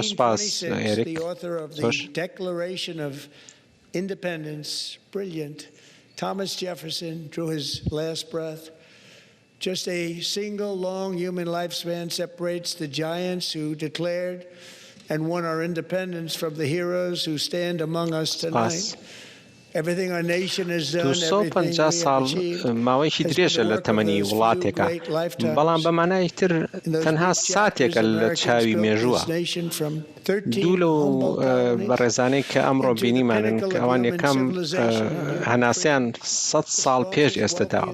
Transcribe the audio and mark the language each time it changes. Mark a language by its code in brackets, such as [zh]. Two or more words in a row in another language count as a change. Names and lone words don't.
[ckb] سوپاس ئێریک. [en] Independence, brilliant. Thomas Jefferson drew his last breath. Just a single long human lifespan separates the giants who declared and won our independence from the heroes who stand among us tonight. Everything our nation has done, everything we have achieved, [ckb] ماوەیەکی درێژە لە تەمەنی وڵاتێکە، بەڵام بە مانایتر تەنها ساتێکە لە چاوی مێژووە. دوو لەو بەڕێزانەی کە ئەمڕۆ بینیمانن کە ئەوان یەکەم هەناسیان 100 ساڵ پێش ئێستادا